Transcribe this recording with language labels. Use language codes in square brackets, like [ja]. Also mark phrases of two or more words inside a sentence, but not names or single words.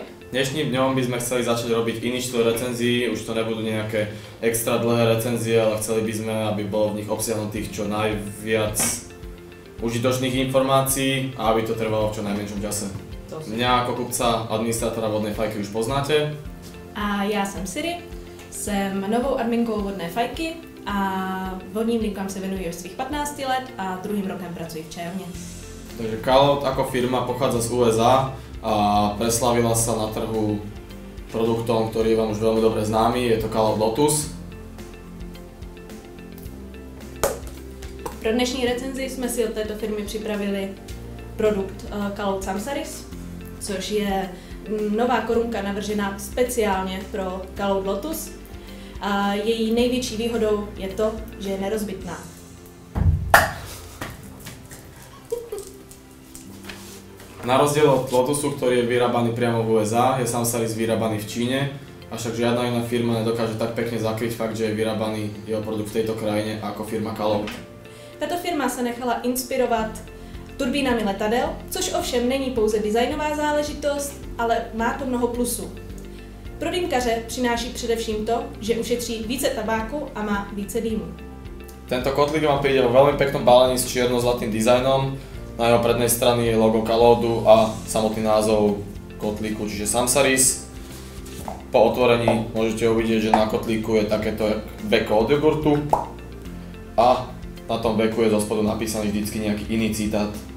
[sk] Dnešným dňom by sme chceli začať robiť iný štýl recenzií, už to nebudú nejaké extra dlhé recenzie, ale chceli by sme, aby bolo v nich obsiahnutých čo najviac užitočných informácií a aby to trvalo v čo najmenšom čase. Mňa ako kupca, administrátora vodnej fajky už poznáte. [cs] A já jsem Siri, jsem novou adminkou vodné fajky a vodním linkám se věnuji od svých 15 let a druhým rokem pracuji v čajovně. [sk] Takže Call-Out ako firma pochádza z USA a preslavila sa na trhu produktom, ktorý je vám už veľmi dobre známy, je to Call-Out Lotus. [cs] Pro dnešní recenzi jsme si od této firmy připravili produkt Call-Out Samsaris, což je nová korunka navržená speciálně pro Call-Out Lotus. A její největší výhodou je to, že je nerozbitná. [sk] Na rozdiel od Lotusu, ktorý je vyrábaný priamo v USA, je Samsaris vyrábaný v Číne, avšak žiadna iná firma nedokáže tak pekne zakryť fakt, že je vyrábaný jeho produkt v tejto krajine ako firma Call-Out. [cs] Tato firma se nechala inspirovat turbínami letadel, což ovšem není pouze designová záležitost, ale má to mnoho plusů. Pro dýmkaře přináší především to, že ušetří více tabáku a má více dýmu. [sk] Tento kotlík vám príde vo veľmi peknom balení s čierno-zlatým dizajnom. Na jeho prednej strane je logo Call-Outu a samotný názov kotlíku, čiže Samsaris. Po otvorení môžete uvidieť, že na kotlíku je takéto beko od jogurtu a na tom beku je zo spodu napísaný vždycky nejaký iný citát.